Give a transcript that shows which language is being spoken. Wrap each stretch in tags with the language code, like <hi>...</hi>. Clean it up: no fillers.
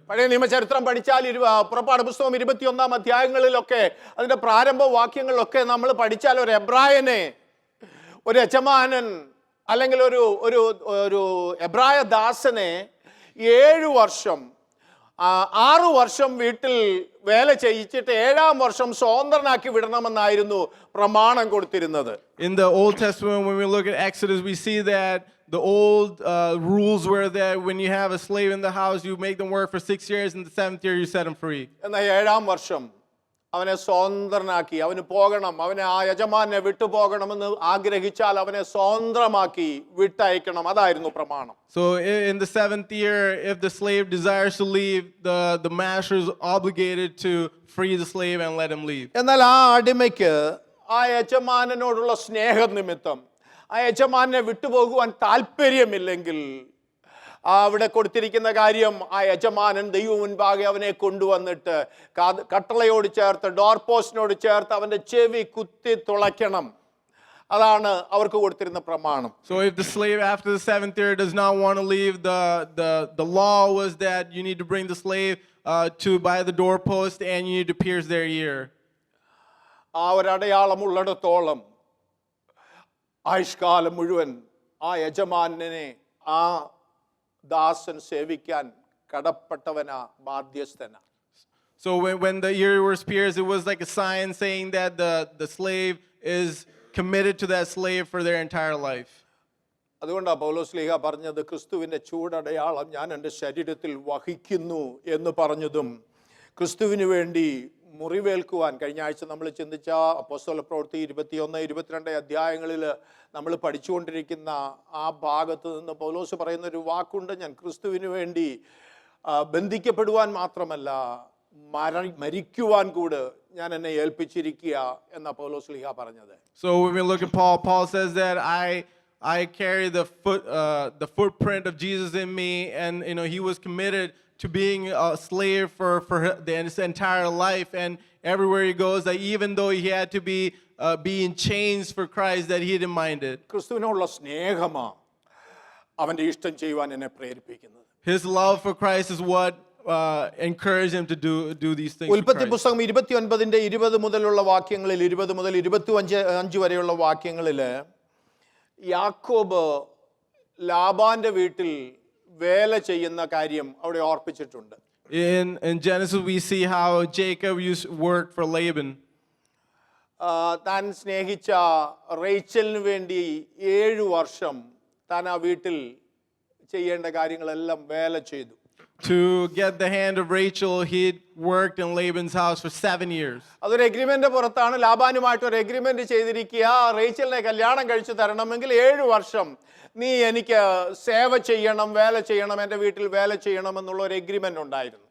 <ml>പഴയ നിയമചരിത്രം പഠിച്ചാൽ പുറപ്പാട് പുസ്തകം 21 അധ്യായങ്ങളിലൊക്കെ അതിന്റെ പ്രാരംഭ വാക്യങ്ങളിലൊക്കെ നമ്മൾ പഠിച്ചാൽ ഒരു എബ്രായനെ, ഒരു യജമാനൻ അല്ലെങ്കിൽ ഒരു എബ്രായ ദാസനെ 7 വർഷം 6 വർഷം വീട്ടിൽ വേല ചെയ്യിച്ചിട്ട് 7-ാം വർഷം സ്വതന്ത്രനാക്കി വിടണമെന്നായിരുന്നു പ്രമാണം കൊടുത്തിരുന്നത്.</ml> <en>In the Old Testament, when we look at Exodus, we see that the old rules were that when you have a slave in the house, you make them work for 6 years, and the 7th year you set them free.</en> <ml>എന്നാൽ 7-ാം വർഷം അവനെ സ്വതന്ത്രനാക്കി, അവന് പോകണം, അവനെ ആ യജമാനെ വിട്ടു പോകണമെന്ന് ആഗ്രഹിച്ചാൽ അവനെ സ്വതന്ത്രമാക്കി വിട്ടയക്കണം. അതായിരുന്നു പ്രമാണം.</ml> <en>So in the 7th year, if the slave desires to leave, the master is obligated to free the slave and let him leave.</en> <ml>എന്നാൽ ആ അടിമയ്ക്ക് ആ യജമാനനോടുള്ള സ്നേഹനിമിത്തം ആ യജമാനെ വിട്ടുപോകുവാൻ താല്പര്യമില്ലെങ്കിൽ അവിടെ കൊടുത്തിരിക്കുന്ന കാര്യം, ആ യജമാനൻ ദൈവം മുൻപാകെ അവനെ കൊണ്ടുവന്നിട്ട് കട്ടളയോട് ചേർത്ത് ഡോർ പോസ്റ്റിനോട് ചേർത്ത് അവൻ്റെ ചെവി കുത്തി തുളയ്ക്കണം. അതാണ് അവർക്ക് കൊടുത്തിരുന്ന പ്രമാണം.</ml> <en>So if the slave after the 7th year does not want to leave, the law was that you need to bring the slave to by the doorpost and you need to pierce their ear.</en> <ml>ആ ഒരടയാളം ഉള്ളിടത്തോളം ആയുഷ്കാലം മുഴുവൻ ആ യജമാനെ ആ ദാസൻ സേവിക്കാൻ കടപ്പെട്ടവനാ, ബാധ്യസ്ഥനാ.</ml> <en>So when the ear was pierced, it was like a sign saying that the slave is committed to that slave for their entire life.</en> <ml>അതുകൊണ്ടാണ് പൗലോസ് ശ്ലീഹ പറഞ്ഞത്, ക്രിസ്തുവിൻ്റെ ചൂടടയാളം ഞാൻ എൻ്റെ ശരീരത്തിൽ വഹിക്കുന്നു എന്ന് പറഞ്ഞതും, ക്രിസ്തുവിന് വേണ്ടി മുറിവേൽക്കുവാൻ കഴിഞ്ഞ ആഴ്ച നമ്മൾ ചിന്തിച്ച അപ്പോസ്തല പ്രവൃത്തി 21-22 അധ്യായങ്ങളിൽ നമ്മൾ പഠിച്ചുകൊണ്ടിരിക്കുന്ന ആ ഭാഗത്ത് നിന്ന് പൗലോസ് പറയുന്ന ഒരു വാക്കുണ്ട്, ഞാൻ ക്രിസ്തുവിന് വേണ്ടി ബന്ധിക്കപ്പെടുവാൻ മാത്രമല്ല മരിക്കുവാൻ കൂടെ ഞാൻ എന്നെ ഏൽപ്പിച്ചിരിക്കുക എന്ന പൗലോസ് ശ്ലീഹ പറഞ്ഞത്.</ml> <en>So when we look at Paul says that I carry the footprint of Jesus in me, and he was committed to being a slave for his entire life, and everywhere he goes, that even though he had to be in chains for Christ, that he didn't mind it.</en> <ml>ക്രിസ്തുവിനോടുള്ള സ്നേഹമാ അവന്റെ ഇഷ്ടം ചെയ്യുവാൻ എന്നെ പ്രേരിപ്പിക്കുന്നത്.</ml> <en>His love for Christ is what encouraged him to do these things.</en> <ml>ഉൽപ്പത്തി പുസ്തകം 29-20 മുതലുള്ള വാക്യങ്ങളിൽ, 20 മുതൽ 25 വരെയുള്ള വാക്യങ്ങളിൽ യാക്കോബ് ലാബാന്റെ വീട്ടിൽ വേല ചെയ്യുന്ന കാര്യം അവിടെ ഓർപ്പിച്ചിട്ടുണ്ട്.</ml> <en>In Genesis we see how Jacob used to work for Laban.</en> <ml>താൻ സ്നേഹിച്ച റേച്ചലിന് വേണ്ടി 7 വർഷം താൻ ആ വീട്ടിൽ ചെയ്യേണ്ട കാര്യങ്ങളെല്ലാം വേല ചെയ്തു.</ml> <en>To get the hand of Rachel, he'd worked in Laban's house for 7 years.</en> <ml>അതൊരു എഗ്രിമെന്റ് പുറത്താണ്. ലാബാനുമായിട്ട് ഒരു എഗ്രിമെന്റ് ചെയ്തിരിക്കുക, റേച്ചലിനെ കല്യാണം കഴിച്ചു തരണമെങ്കിൽ 7 വർഷം നീ എനിക്ക് സേവ ചെയ്യണം, വേല ചെയ്യണം, എൻ്റെ വീട്ടിൽ വേല ചെയ്യണം എന്നുള്ള ഒരു എഗ്രിമെന്റ് ഉണ്ടായിരുന്നു.</ml>